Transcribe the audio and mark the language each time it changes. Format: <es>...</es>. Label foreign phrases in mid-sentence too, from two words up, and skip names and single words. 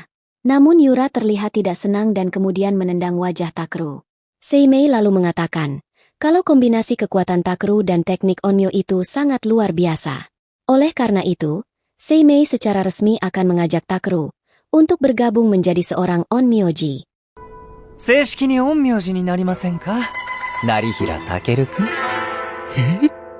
<id>Namun Yura terlihat tidak senang dan kemudian menendang wajah Takeru. Seimei lalu mengatakan, kalau kombinasi kekuatan Takeru dan teknik Onmyo itu sangat luar biasa. Oleh karena itu, Seimei secara resmi akan mengajak Takeru untuk bergabung menjadi seorang Onmyoji.</id> <ja>正式に陰陽師になりませんか？成平タケル君。</ja>